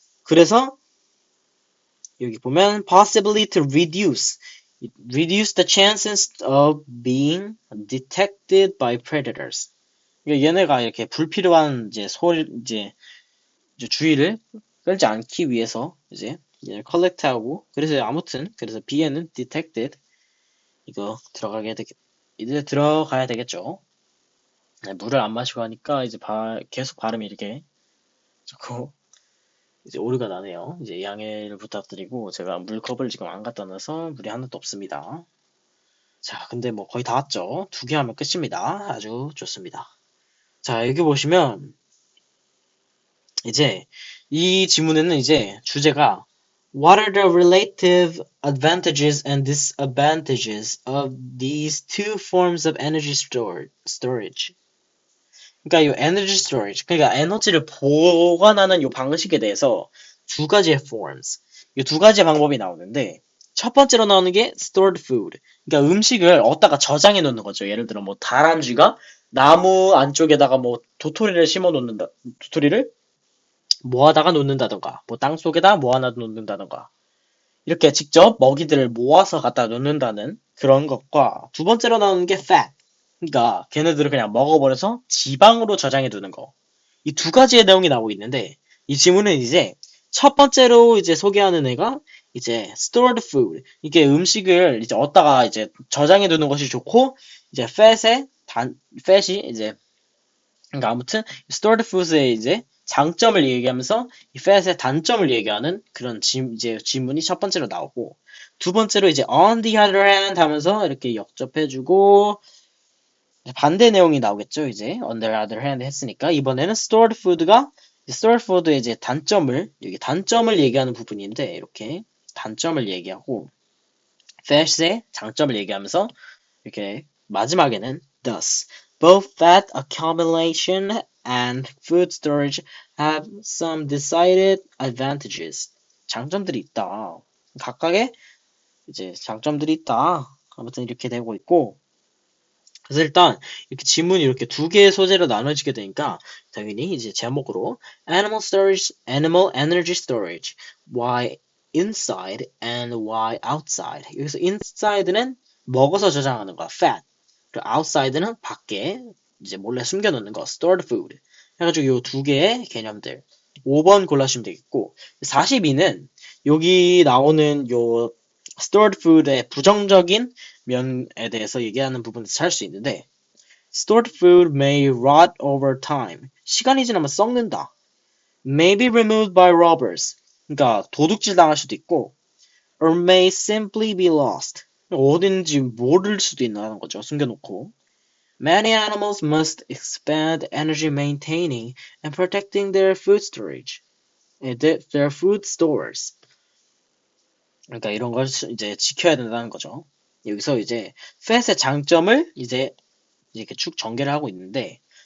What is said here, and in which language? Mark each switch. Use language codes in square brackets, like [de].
[ko] 그래서 여기 보면 [en] possibly to reduce the chances of being detected by predators. [ko] 그러니까 얘네가 이렇게 불필요한 이제 주의를 끌지 않기 위해서 이제 컬렉트하고 그래서 아무튼 그래서 B에는 detected 이거 이제 들어가야 되겠죠. 네, 물을 안 마시고 하니까 이제 계속 발음이 이렇게 자꾸 이제 오류가 나네요. 이제 양해를 부탁드리고 제가 물컵을 지금 안 갖다 놔서 물이 하나도 없습니다. 자, 근데 뭐 거의 다 왔죠. 두 개 하면 끝입니다. 아주 좋습니다. 자, 여기 보시면 이제 이 지문에는 이제 주제가 [en] What are the relative advantages and disadvantages of these two forms of energy storage? [ko] 그러니까 이 에너지 스토리지, 그러니까 에너지를 보관하는 이 방식에 대해서 두 가지의 forms, 이 두 가지의 방법이 나오는데 첫 번째로 나오는 게 stored food, 그러니까 음식을 어디다가 저장해 놓는 거죠. 예를 들어 뭐 다람쥐가 나무 안쪽에다가 뭐 도토리를 모아다가 놓는다던가, 뭐 땅 속에다 모아놔 놓는다던가, 이렇게 직접 먹이들을 모아서 갖다 놓는다는 그런 것과 두 번째로 나오는 게 fat, 그러니까 걔네들을 그냥 먹어버려서 지방으로 저장해 두는 거. 이 두 가지의 내용이 나오고 있는데 이 지문은 이제 첫 번째로 이제 소개하는 애가 이제 stored food, 이게 음식을 이제 어디다가 이제 저장해 두는 것이 좋고 이제 fat이 이제 그러니까 아무튼 stored food의 이제 장점을 얘기하면서 이 fat의 단점을 얘기하는 그런 이제 지문이 첫 번째로 나오고 두 번째로 이제 [en] on the other hand [ko] 하면서 이렇게 역접해주고 반대 내용이 나오겠죠. 이제 [en] on the other hand [ko] 했으니까 이번에는 stored food의 이제 여기 단점을 얘기하는 부분인데 이렇게 단점을 얘기하고 fat의 장점을 얘기하면서 이렇게 마지막에는 [en] thus both fat accumulation and food storage have some decided advantages. [ko] 장점들이 있다. 각각의 이제 장점들이 있다. 아무튼 이렇게 되고 있고 그래서 일단 이렇게 지문이 이렇게 두 개의 소재로 나눠지게 되니까 당연히 이제 제목으로 [en] animal energy storage, why inside and why outside. [ko] 여기서 inside는 먹어서 저장하는 거, fat. 그리고 outside는 밖에 이제 몰래 숨겨놓는 거, stored food. 해가지고 요 두 개의 개념들. 5번 골라주시면 되겠고 42는 여기 나오는 요 stored food의 부정적인 면에 대해서 얘기하는 부분에서 찾을 수 있는데 [en] stored food may rot over time. [ko] 시간이 지나면 썩는다. [en] may be removed by robbers. [ko] 그러니까 도둑질 당할 수도 있고 [en] or may simply be lost. [ko] 어딘지 모를 수도 있는 거죠. 숨겨놓고. [en] Many animals must expend energy maintaining and protecting their food storage. their food stores. [ko] 그러니까 이런 걸 이제 지켜야 된다는 거죠. 여기서 이제 fat의 장점을 이제 이렇게 쭉 전개를 하고 있는데